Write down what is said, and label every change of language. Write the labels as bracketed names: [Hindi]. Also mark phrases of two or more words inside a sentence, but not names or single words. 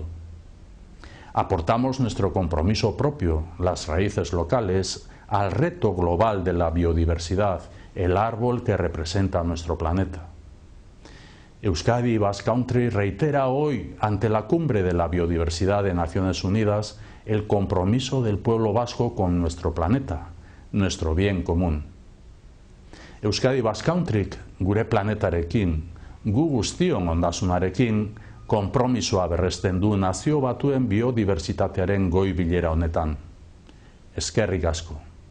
[Spanish] Aportamos nuestro compromiso propio, las raíces locales, al reto global de la biodiversidad, el árbol que representa nuestro planeta. Euskadi Basque Country reitera hoy, ante la cumbre de la biodiversidad de Naciones Unidas, el compromiso del pueblo vasco con nuestro planeta, nuestro bien común. [Basque] Euskadi Basque Country, gure planetarekin, gu guztion ondasunarekin, konpromisoa berresten du Nazio Batuen biodibertsitatearen goi bilera honetan. Eskerrik asko.